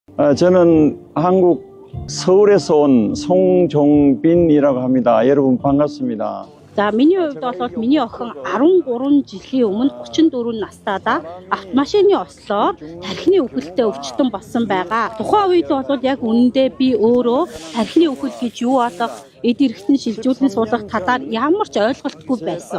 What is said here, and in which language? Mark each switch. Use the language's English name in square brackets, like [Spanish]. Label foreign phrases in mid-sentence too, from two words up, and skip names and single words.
[Korean] 저는 한국 서울에서 온 송종빈이라고 합니다. 여러분 반갑습니다. [Mongolian] За миний хувьд бол миний охин 13 жилийн өмнө 34 настайдаа автомашины ослоор тархины үхэлтэй өвчтөн болсон байгаа. Тухайн үед бол яг үнэндээ би өөрөө тархины үхэл гэж юу болох эд эрхтэн шилжүүлэн суулгах талаар ямар ч ойлголтгүй байсан.